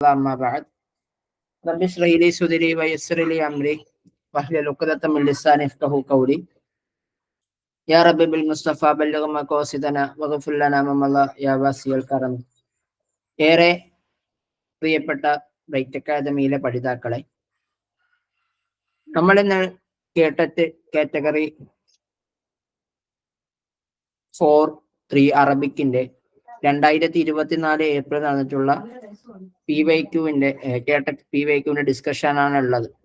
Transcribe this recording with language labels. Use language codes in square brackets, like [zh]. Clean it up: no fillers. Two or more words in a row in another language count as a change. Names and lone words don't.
[ar] أما بعد رب اشرح لي صدري ويسر لي أمري واحلل عقدة من لساني يفقهوا قولي يا رب بالمصطفى بلغ مقاصدنا واغفر لنا ما مضى يا واسع الكرم. [ml] ഏറെ പ്രിയപ്പെട്ട ബ്രൈറ്റ് അക്കാദമിയിലെ പഠിതാക്കളെ, നമ്മൾ ഇന്ന് കാറ്റഗറി 4-3 അറബിക്കിന്റെ 2024 ഏപ്രിൽ നടന്നിട്ടുള്ള PYQവിന്റെ ഡിസ്കഷൻ ആണ് ഉള്ളത്.